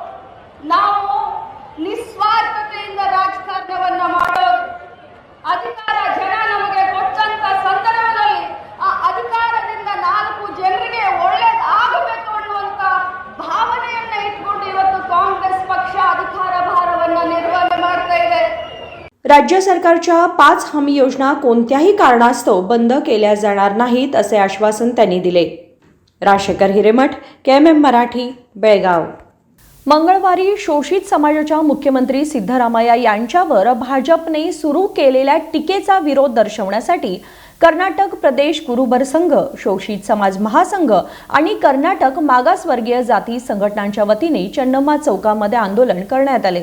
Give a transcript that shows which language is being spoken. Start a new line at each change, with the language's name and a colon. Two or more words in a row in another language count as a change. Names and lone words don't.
Kannada: ನಾವು ನಿಸ್ವಾರ್ಥತೆಯಿಂದ ರಾಜಕಾರಣವನ್ನ ಮಾಡೋದು. ಅಧಿಕಾರ ಜನ ನಮಗೆ ಕೊಟ್ಟಂತ ಸಂದರ್ಭದಲ್ಲಿ ಆ ಅಧಿಕಾರದಿಂದ 4 ಜನರಿಗೆ ಒಳ್ಳೇದಾಗಬೇಕು ಅನ್ನುವಂತ ಭಾವನೆಯನ್ನ ಇಟ್ಕೊಂಡು ಇವತ್ತು ಕಾಂಗ್ರೆಸ್ ಪಕ್ಷ ಅಧಿಕಾರ ಭಾರವನ್ನ ನಿರ್ವಹಣೆ ಮಾಡ್ತಾ ಇದೆ.
Marathi: राज्य सरकारच्या 5 हमी योजना कोणत्याही कारणास्तव बंद केल्या जाणार नाहीत असे आश्वासन त्यांनी दिले. राजशेखर हिरेमठ, KMM मराठी, बेळगाव. मंगळवारी शोषित समाजाच्या मुख्यमंत्री सिद्धरामय्या यांच्यावर भाजपने सुरू केलेल्या टीकेचा विरोध दर्शवण्यासाठी कर्नाटक प्रदेश गुरुबर संघ, शोषित समाज महासंघ आणि कर्नाटक मागासवर्गीय जाती संघटनांच्या वतीने चन्नम्मा चौकामध्ये आंदोलन करण्यात आले.